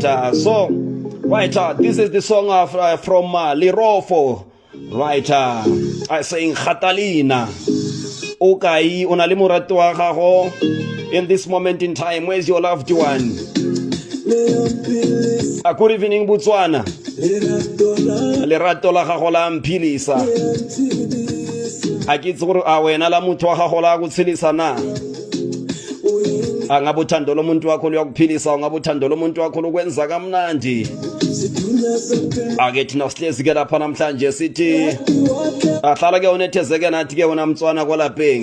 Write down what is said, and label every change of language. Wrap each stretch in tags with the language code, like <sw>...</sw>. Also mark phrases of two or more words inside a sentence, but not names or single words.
<en>So, right, this is the song from Lirofo. Right, saying Khatalina. Okay, in this moment in time, where's your loved one? Good evening, Botswana.</en> <tn>Lerato la gago la mphilisa. A ke itse gore a wena la motho wa gago la go tshilisa na?</tn> <zu>Ngabe uthando lomuntu wakho luyakuphilisa, ngabe uthando lomuntu wakho lokwenza kamnandi. Ake thina sihlezi ke lapha namhlanje sithi ahlala ke unethezeke nathi ke wena mtswana kwalapheni.</zu>